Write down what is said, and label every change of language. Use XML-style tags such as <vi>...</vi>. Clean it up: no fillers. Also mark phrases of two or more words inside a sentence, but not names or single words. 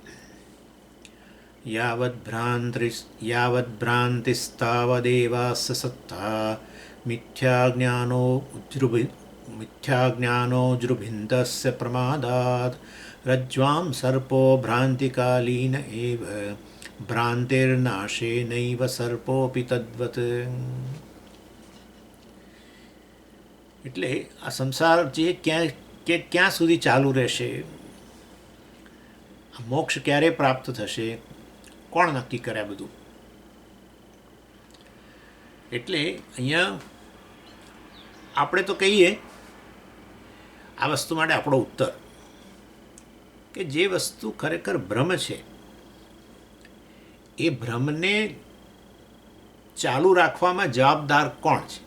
<sa>यावद्भ्रान्तिस्तावदेवास्य सत्ता मिथ्याज्ञानोऽजृभिन्दस्य प्रमादात् रज्ज्वां सर्पो भ्रान्तिकालीन एव भ्रान्तिर्नाशेनैव सर्पोऽपि तद्वत्।</sa> <gu>એટલે આ સંસાર જે ક્યાં સુધી ચાલુ રહેશે, મોક્ષ ક્યારે પ્રાપ્ત થશે, કોણ નક્કી કરે બધું? એટલે અહીંયા આપણે તો કહીએ આ વસ્તુ માટે આપણો ઉત્તર કે જે વસ્તુ ખરેખર ભ્રમ છે એ ભ્રમને ચાલુ રાખવામાં જવાબદાર કોણ છે?</gu>